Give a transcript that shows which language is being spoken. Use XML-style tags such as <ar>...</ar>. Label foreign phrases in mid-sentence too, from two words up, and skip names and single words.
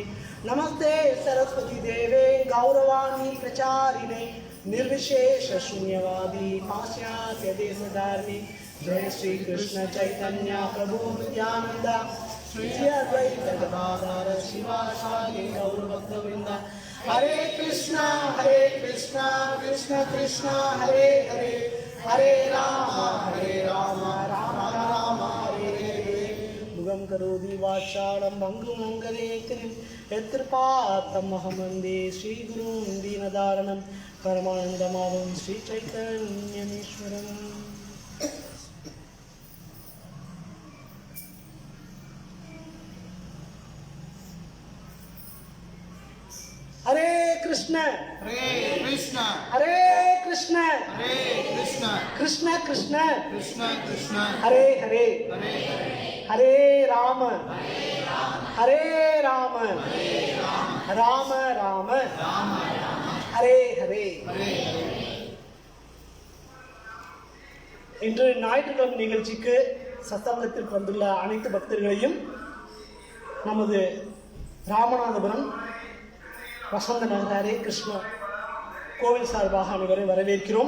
<sa>नमस्ते सरस्वती देवे गौरवाणी प्रचारिणे निर्विशेष शून्यवादी पाश्चात्य देशधारिणे. जय श्री कृष्ण चैतन्य प्रभु नित्यानंद श्री अद्वैत गदाधर शिवासादि गौर भक्तवृंद। हरे कृष्णा कृष्ण कृष्ण हरे हरे, हरे राम राम राम हरे हरे। मुगं करोति वाचालं भङ्गुं लङ्घयेत् यत्कृपातमहं वन्दे श्रीगुरुं दीनदारणं परमानन्दमाधवं श्रीचैतन्यमीश्वरम्। हरे कृष्ण हरे कृष्ण कृष्ण कृष्ण हरे हरे, हरे राम राम राम हरे हरे।</sa> <ta>இன்று ஞாயிற்றுக்கிழமை நிகழ்ச்சிக்கு சத்சங்கத்திற்கு வந்துள்ள அனைத்து பக்தர்களையும் நமது ராமநாதபுரம் வசந்த நகர் ஹரே கிருஷ்ணா கோவில் சார்பாக அனைவரை வரவேற்கிறோம்.</ta>